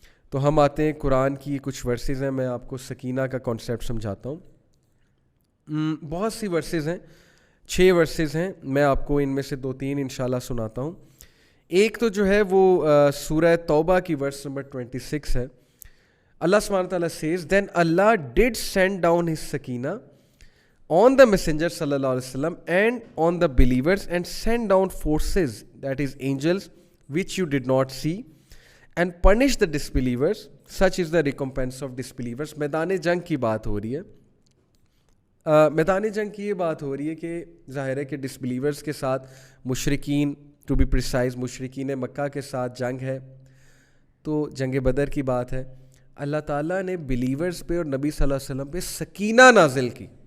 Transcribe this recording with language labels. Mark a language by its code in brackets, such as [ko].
[ur] تو ہم آتے ہیں قرآن کی کچھ ورسز ہیں. میں آپ کو سکینہ کا کانسیپٹ سمجھاتا ہوں. بہت سی ورسز ہیں, 6 ورسز ہیں. میں آپ کو ان میں سے 2-3 انشاءاللہ سناتا ہوں. ایک تو جو ہے وہ سورہ توبہ کی ورس نمبر 26 ہے. [en] اللہ سبحانہ وتعالیٰ says, then Allah did send down his sakina on the messenger sallallahu alaihi wasallam and on the believers and send down forces, that is angels, which you did not see, and punish the disbelievers. Such is the recompense of disbelievers. [ur] میدان جنگ کی بات ہو رہی ہے. میدان جنگ کی یہ بات ہو رہی ہے کہ ظاہر ہے کہ ڈسبلیورز کے ساتھ مشرکین, ٹو بی پریسائز مشرکین مکہ کے ساتھ جنگ ہے. تو جنگ بدر کی بات ہے. اللہ تعالیٰ نے بلیورز پہ اور نبی صلی اللہ علیہ وسلم پہ سکینہ نازل کی.